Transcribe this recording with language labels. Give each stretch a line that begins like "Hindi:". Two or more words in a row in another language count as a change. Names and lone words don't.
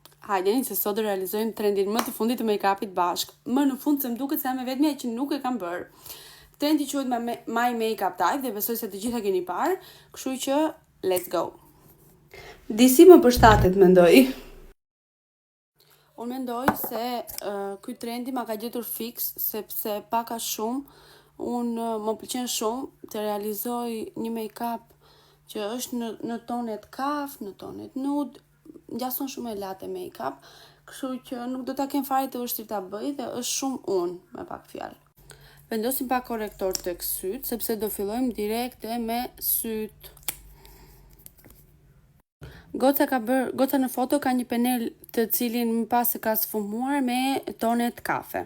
Albanian: Hajde, se sot do realizojmë trendin më të fundit të make-upit bashk. Më në fund se më duket se jam e vetmja që nuk e kam bërë. Trendi quhet My Makeup Type dhe besoj se të gjitha keni parë, kështu që
English: let's go.
Albanian: Disi më përshtatet, mendoj. Unë mendoj se ky trendi ma ka gjetur fix, sepse paka shumë, unë më pëlqen shumë të realizoj një make-up që është në tonet kaf, në tonet nude, ngjason shumë e latë make-up, kështu që nuk do ta kem fare të vështirë ta bëj dhe është shumë unë me pak fjalë. Vendosim pak korektor tek syt, sepse do fillojmë direkt me syt. Goca në foto ka një panel të cilin më pas se ka sfumuar me tonet kafe.